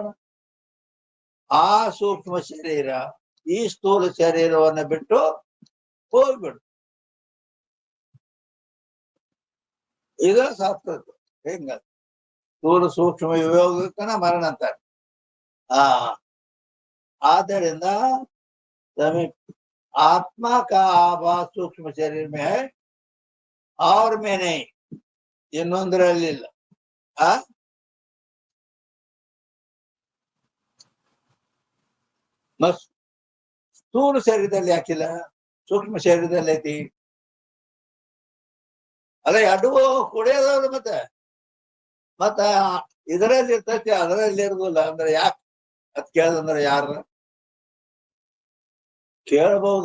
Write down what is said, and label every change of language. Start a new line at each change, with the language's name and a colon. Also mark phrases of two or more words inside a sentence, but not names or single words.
Kannada: ಆ ಸೂಕ್ಷ್ಮ ಶರೀರ ಈ ಸ್ಥೂಲ ಶರೀರವನ್ನು ಬಿಟ್ಟು ಹೋಗ್ಬಿಡು. ಇದು ಸತ್ತದ್ದು. ಹೆಂಗ ಸ್ಥೂಲ ಸೂಕ್ಷ್ಮ ವಿಯೋಗಕ್ಕನ ಮರಣ ಅಂತಾರೆ.
Hindi: ಆದ್ದರಿಂದ आत्मा का आभास सूक्ष्म शरीर में है और में नहीं.
Kannada: ಇನ್ನೊಂದರಲ್ಲಿಲ್ಲ. ಸ್ಥೂಲ ಶರೀರದಲ್ಲಿ ಯಾಕಿಲ್ಲ? ಸೂಕ್ಷ್ಮ ಶರೀರದಲ್ಲಿ ಐತಿ. ಅಲ್ಲ ಅಡುವ ಕುಡಿಯೋದವ್ರು ಮತ್ತ ಇದರಲ್ಲಿ ಇರ್ತೈತಿ, ಅದರಲ್ಲಿ ಇರುದಿಲ್ಲ ಅಂದ್ರೆ ಯಾಕೆ ಅದ್ ಕೇಳದಂದ್ರೆ ಯಾರ ಕೇಳಬಹುದು?